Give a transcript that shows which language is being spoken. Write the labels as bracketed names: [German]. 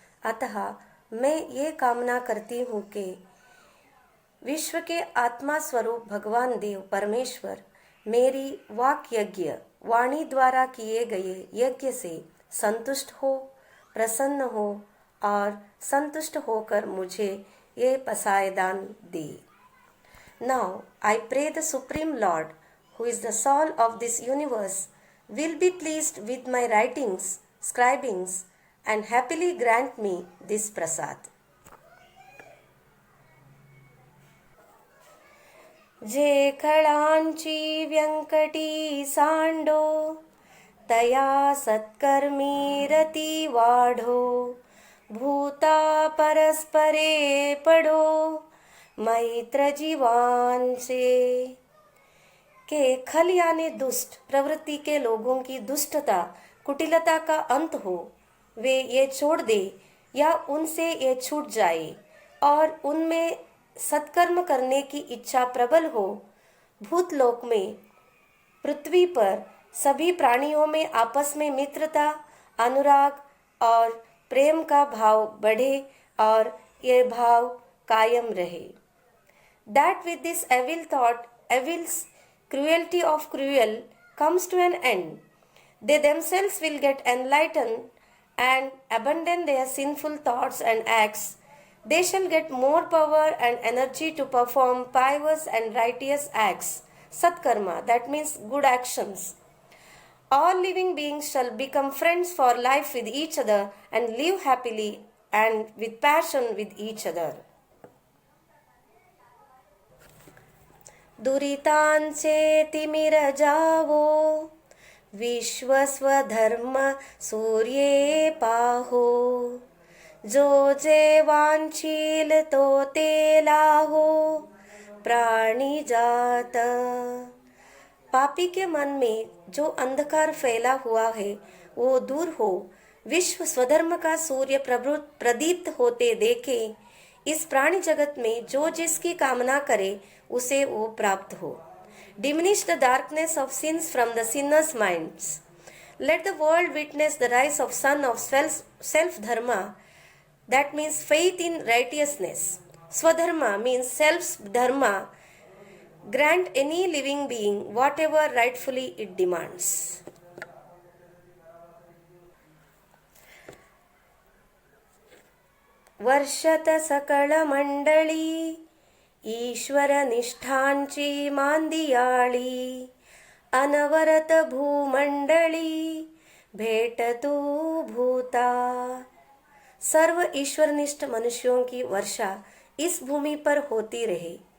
[Hindi] अतः मैं ये कामना करती हूँ कि विश्व के आत्मा स्वरूप भगवान देव परमेश्वर मेरी वाक यज्ञ वाणी द्वारा किए गए यज्ञ से संतुष्ट हो, प्रसन्न हो और संतुष्ट होकर मुझे ये पसायदान दे। [English] Now I pray the Supreme Lord, who is the soul of this universe, will be pleased with my writings, scribings, and happily grant me this prasad. [Marathi] जे खळांची व्यंकटी सांडो तया सत्कर्मी रती वाढो भूता परस्परे पडो मैत्र जीवांचे। [Hindi] के खल यानी दुष्ट प्रवृत्ति के लोगों की दुष्टता कुटिलता का अंत हो, वे ये छोड़ दे या उनसे ये छूट जाए और उनमें सत्कर्म करने की इच्छा प्रबल हो। भूतलोक में पृथ्वी पर सभी प्राणियों में आपस में मित्रता, अनुराग और प्रेम का भाव बढ़े और ये भाव कायम रहे। [English] That with this evil thought, evil's cruelty of cruel comes to an end. They themselves will get enlightened and abandon their sinful thoughts and acts. They shall get more power and energy to perform pious and righteous acts. Satkarma, that means good actions. All living beings shall become friends for life with each other and live happily and with passion with each other. [Marathi] दुरितांचे तिमिर जावो विश्वस्वधर्म सूर्ये पाहो जो जे वांछील तो ते लाहो प्राणी जात। [Hindi] पापी के मन में जो अंधकार फैला हुआ है वो दूर हो, विश्व स्वधर्म का सूर्य प्रदीप्त होते देखे, इस प्राणी जगत में जो जिसकी कामना करे उसे वो प्राप्त हो। [English] Diminish the darkness of sins from the sinners' minds. Let the world witness the rise of son of self-dharma, that means faith in righteousness. Swadharma means self-dharma. Grant any living being whatever rightfully it demands. [Marathi] वर्षत सकळ मंडळी ईश्वर निष्ठांची मांदियाळी अनवरत भूमंडळी भेटतू भूता। [Hindi] सर्व ईश्वरनिष्ठ मनुष्यों की वर्षा इस भूमि पर होती रहे।